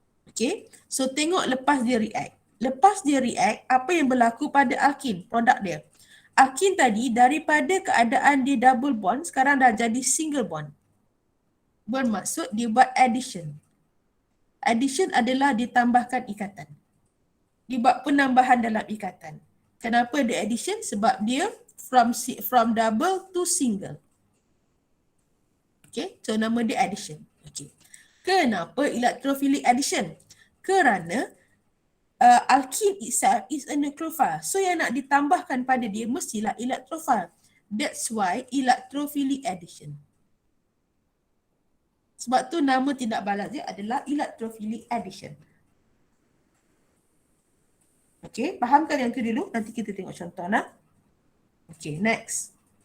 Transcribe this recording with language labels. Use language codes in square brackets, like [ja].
[ms] Okay, so tengok lepas dia react. Lepas dia react, apa yang berlaku pada alkene, produk dia? Alkene tadi daripada keadaan dia double bond, sekarang dah jadi single bond. Bermaksud dia buat addition. Addition adalah ditambahkan ikatan. Dia buat penambahan dalam ikatan. Kenapa dia addition? Sebab dia [en] from double to single. [ms] Okay, so nama dia addition. Okay. Kenapa electrophilic addition? Kerana [en] alkene itself is a nucleophile. [ms] So yang nak ditambahkan pada dia mestilah electrophile. [en] That's why electrophilic addition. [ms] Sebab tu nama tindak balas dia adalah electrophilic addition. Okay, fahamkan yang tu dulu. Nanti kita tengok contoh lah. Okay, next.